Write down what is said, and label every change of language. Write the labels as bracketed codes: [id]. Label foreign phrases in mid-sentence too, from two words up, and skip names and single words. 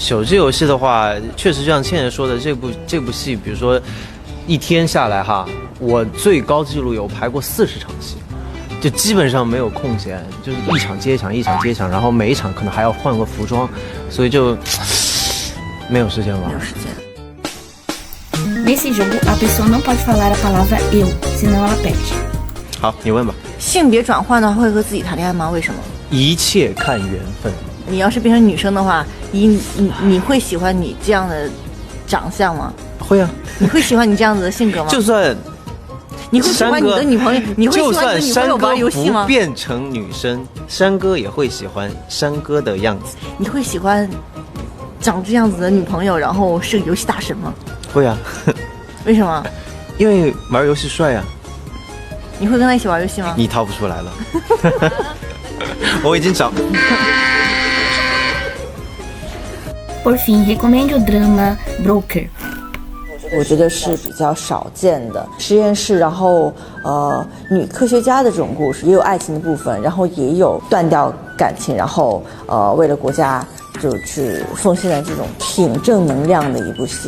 [zh] 手机游戏的话，确实像倩倩说的，这部戏，比如说一天下来哈，我最高纪录有排过40场戏，就基本上没有空闲，就是一场接一场，一场接一场，然后每一场可能还要换个服装，所以就没有时间玩。没有时间。 [pt] Nesse jogo, a pessoa não pode falar a palavra eu, senão ela perde. [zh] 好，你问吧。性别转换的话会和自己谈恋爱吗？为什么？一切看缘分。你要是变成女生的话，你会喜欢你这样的长相吗？会啊。你会喜欢你这样子的性格吗？就算你会喜欢你的女朋友？你会喜就欢你的女朋友算山哥玩游戏吗不？变成女生，山哥也会喜欢山哥的样子。你会喜欢长这样子的女朋友，然后是个游戏大神吗？会啊。为什么？因为玩游戏帅啊。你会跟他一起玩游戏吗？你掏不出来了。我已经找。 [pt] Por fim, recomende o drama Broker. [zh] 我觉得是比较少见的实验室，然后女科学家的这种故事，也有爱情的部分，然后也有断掉感情，然后为了国家就去奉献的这种挺正能量的一部戏。